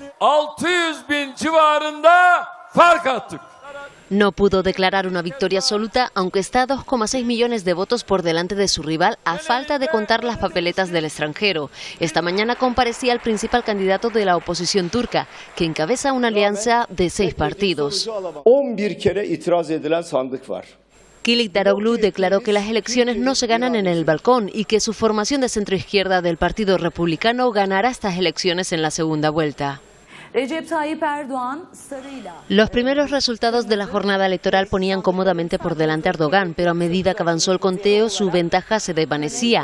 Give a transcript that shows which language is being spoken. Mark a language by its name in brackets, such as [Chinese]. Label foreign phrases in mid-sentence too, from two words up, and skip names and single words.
[Spanish] No pudo declarar una victoria absoluta, aunque está a 2,6 millones de votos por delante de su rival, a falta de contar las papeletas del extranjero. Esta mañana comparecía el principal candidato de la oposición turca, que encabeza una alianza de 6 partidos. [Turkish] 11 kere itiraz edilen sandık var. [Spanish] Kılıçdaroğlu declaró que las elecciones no se ganan en el balcón y que su formación de centroizquierda del Partido Republicano ganará estas elecciones en la segunda vuelta. Los primeros resultados de la jornada electoral ponían cómodamente por delante a Erdogan, pero a medida que avanzó el conteo su ventaja se desvanecía.